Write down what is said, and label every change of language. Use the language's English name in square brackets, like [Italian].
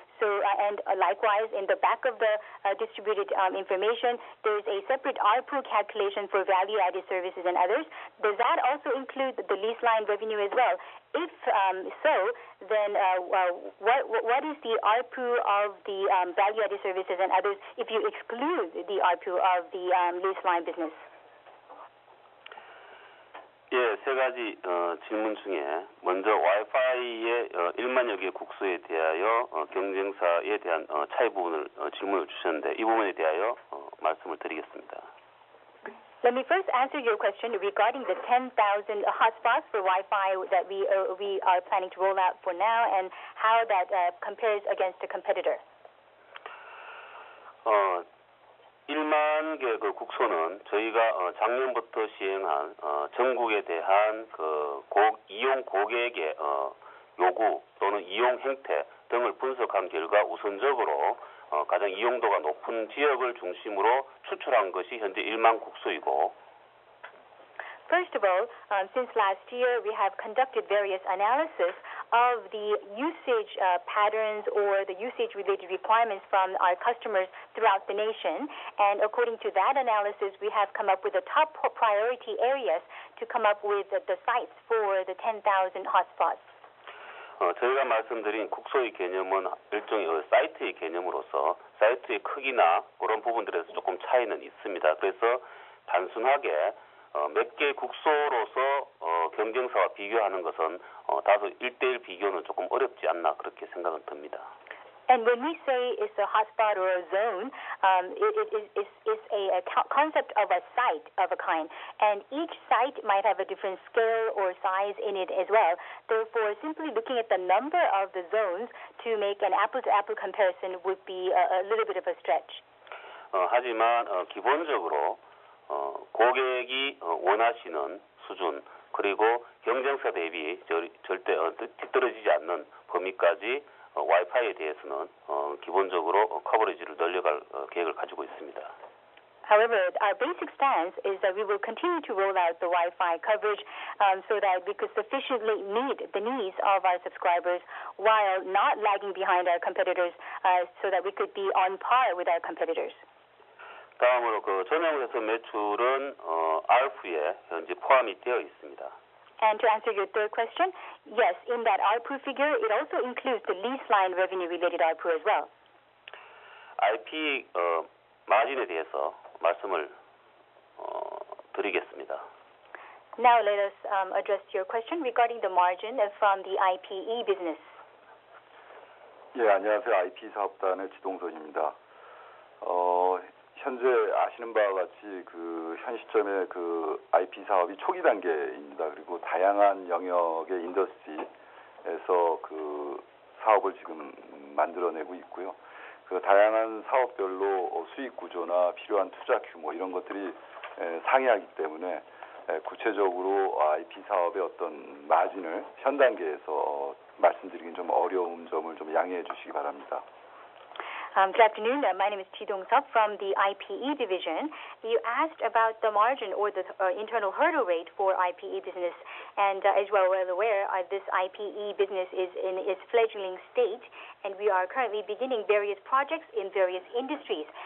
[English] So, and likewise, in the back of the distributed information, there is a separate ARPU calculation for value-added services and others. Does that also include the lease line revenue as well? If so, then what is the ARPU of the value-added services and others if you exclude the ARPU of the lease line business? [Korean] 예, 세 가지 질문 중에 먼저 와이파이의 1만여 개 국소에 대하여 경쟁사에 대한 차이 부분을 질문을 주셨는데 이 부분에 대하여 말씀을 드리겠습니다. [English] Let me first answer your question regarding the 10,000 hotspots for Wi-Fi that we are planning to roll out for now and how that compares against a competitor. [Korean] 1만 개 그 국소는 저희가 작년부터 시행한 전국에 대한 그 이용 고객의 요구 또는 이용 행태 등을 분석한 결과 우선적으로 가장 이용도가 높은 지역을 중심으로 추출한 것이 현재 1만 국소이고 [English] First of all, since last year, we have conducted various analysis of the usage patterns or the usage-related requirements from our customers throughout the nation. And according to that analysis, we have come up with the top priority areas to come up with the sites for the 10,000 hotspots. [Korean] 저희가 말씀드린 국소의 개념은 일종의 사이트의 개념으로서 사이트의 크기나 그런 부분들에서 조금 차이는 있습니다. 그래서 단순하게 몇 개 국소로서 경쟁사와 비교하는 것은 다소 1대1 비교는 조금 어렵지 않나 그렇게 생각은 듭니다. [English] And when we say it's a hotspot or a zone, it's a concept of a site of a kind. And each site might have a different scale or size in it as well. Therefore, simply looking at the number of the zones to make an apple-to-apple comparison would be a little bit of a stretch. [Korean] 하지만 기본적으로 고객이 원하시는 수준 그리고 경쟁사 대비 절대 뒤떨어지지 않는 범위까지 와이파이에 대해서는 기본적으로 커버리지를 늘려갈 계획을 가지고 있습니다. [English] However, our basic stance is that we will continue to roll out the Wi-Fi coverage so that we could sufficiently meet the needs of our subscribers while not lagging behind our competitors so that we could be on par with our competitors. [Korean] 다음으로 그 전용회선 매출은 ARPU에 현재 포함이 되어 있습니다. [English] And to answer your third question, yes, in that ARPU figure, it also includes the lease line revenue-related ARPU as well. [Korean] IP 마진에 대해서 말씀을 드리겠습니다. [English] Now let us address your question regarding the margin from the IPE business. [Korean] 예, 안녕하세요. IP 사업단의 지동선입니다. 현재 아시는 바와 같이 현 시점에 IP 사업이 초기 단계입니다. 그리고 다양한 영역의 인더스트리에서 사업을 지금 만들어내고 있고요. 다양한 사업별로 수익 구조나 필요한 투자 규모 이런 것들이 상이하기 때문에 구체적으로 IP 사업의 어떤 마진을 현 단계에서 말씀드리긴 좀 어려운 점을 좀 양해해 주시기 바랍니다. [English] Good afternoon. My name is Chi Dong-seop from the IPE division. You asked about the margin or the internal hurdle rate for IPE business. And as you are well aware, this IPE business is in its fledgling state, and we are currently beginning various projects in various industries.